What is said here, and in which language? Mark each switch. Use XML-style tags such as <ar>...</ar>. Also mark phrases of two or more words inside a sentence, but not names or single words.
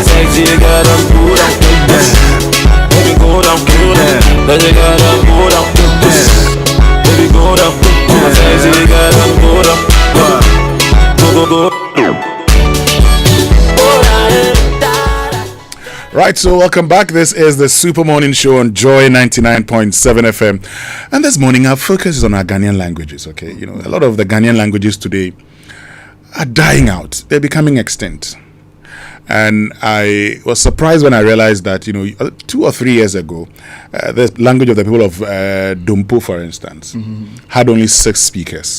<en>Sexy girl, go down. Baby, go down. Baby girl, go down. Baby, go down. Sexy girl, go down. Go. Right, so welcome back. This is the Super Morning Show on Joy 99.7 FM. And this morning, our focus is on our Ghanaian languages, okay? You know, a lot of the Ghanaian languages today are dying out. They're becoming extinct. And I was surprised when I realized that, 2 or 3 years ago, the language of the people of Dumpo, for instance, had only 6 speakers.</en>